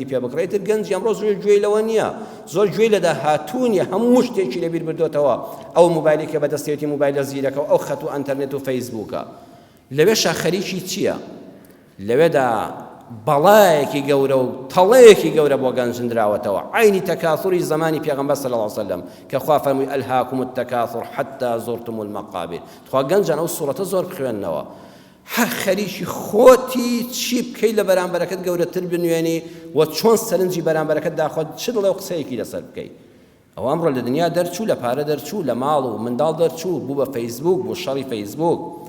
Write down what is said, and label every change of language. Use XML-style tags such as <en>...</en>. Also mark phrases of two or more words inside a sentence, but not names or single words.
<ckb>پێ بکڕێتتر گەنج ئەمڕۆ زۆر گوێی لەوە نییە زۆر گوێی لە داهاتوونیە هەموو شتێکی لەبیر بردوێتەوە ئەو موبایلی کە بەدەستێتی موبایلە زیرەکە و ئەو خەت و ئینتەرنێت و فەیسبووکە لەوێ خەریکی چییە لەوێدا بەڵایەکی گەورە و تەڵەیەکی گەورە بۆ گەنجندراوەتەوە عینی تەکاثوری زمانی پێغەمبەر</ckb> <ar>صلی الله عليه وسلم</ar> <ckb>کە خوا فەرمووی</ckb> <ar>ئەلهاکم التەکاثر حتى زرتم المقابر</ar> <ckb>خوا گەنجان ئەو سوورەتە زۆر بخوێننەوە هەر خەریکی خۆتی چی بکەی لە بەرامبەرەکەت گەورەتر بنوێنی و چۆن سەرنجی بەرامبەرەکەت داخۆت چ دڵێ و قسەیەکی لەسەر بکەی ئەوە ئەمڕۆ لە دنیا دەرچوو لە پارە دەرچوو لە ماڵ و منداڵ دەرچوو بوو بە فەیسبوک بۆ شەڕی فەیسبوک</ckb>